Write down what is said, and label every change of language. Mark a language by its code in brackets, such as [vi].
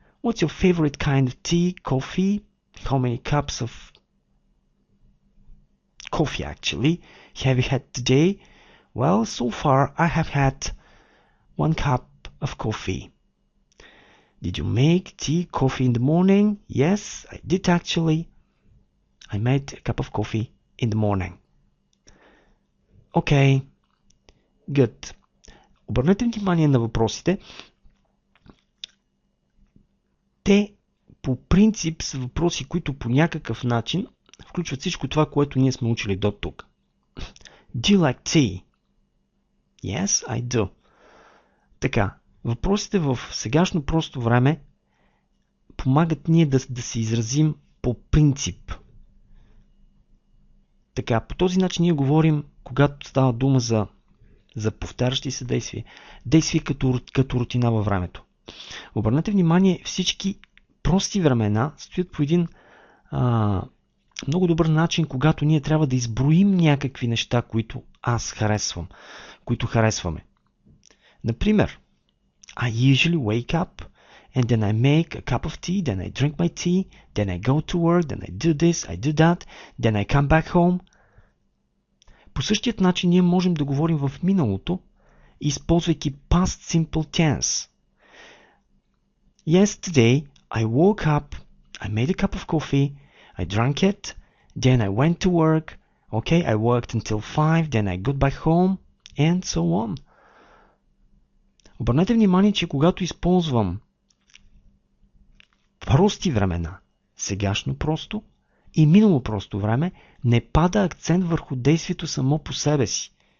[en] What's your favorite kind of tea, coffee? How many cups of coffee actually have you had today? Well, so far I have had 1 cup of coffee. Did you make tea, coffee in the morning? Yes, I did actually. I made a cup of coffee in the morning. Okay, good. [bg] Обърнете внимание на въпросите. Те по принцип са въпроси, които по някакъв начин включват всичко това, което ние сме учили до тук. [en] Do you like tea? Yes, I do. [bg] Така, въпросите в сегашно просто време помагат ние да се изразим по принцип. Така, по този начин ние говорим, когато става дума за за повтарящи се действия. Действия като рутина във времето. Обърнете внимание, всички прости времена стоят по един много добър начин, когато ние трябва да изброим някакви неща, които аз харесвам, които харесваме. [en] Например, I usually wake up and then I make a cup of tea, then I drink my tea, then I go to work, then I do this, I do that, then I come back home. [bg] По същият начин ние можем да говорим в миналото, използвайки past simple tense. [en] Yesterday, I woke up, I made a cup of coffee, I drank it, then I went to work, okay, I worked until 5, then I got back home, and so on. [bg] Обърнете внимание, че когато използвам прости времена, сегашно просто и минало просто време, не пада акцент върху действието само по себе си.